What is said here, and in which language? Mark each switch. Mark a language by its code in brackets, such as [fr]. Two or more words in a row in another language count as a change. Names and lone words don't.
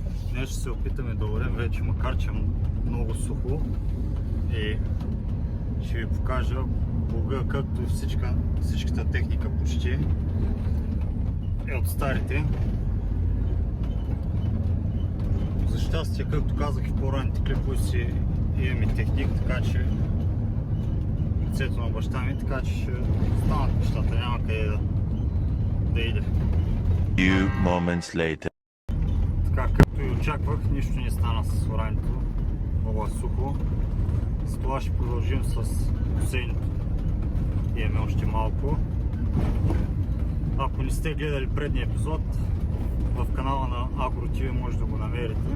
[bg] Днес ще се опитаме да орем вече, макар че е много сухо, и ще ви покажа плуга, както всичката техника почти е от старите. За щастие, както казах и в по-ранните клипове си, имаме техник, така че лицето на баща ми, така че ще станат нещата, няма къде да иде. [en] Few moments later. [bg] Така, както и очаквах, нищо не стана с орането, много е сухо. С това ще продължим с косенето. Имаме още малко. Ако не сте гледали предния епизод, в канала на AgroTV може да го намерите.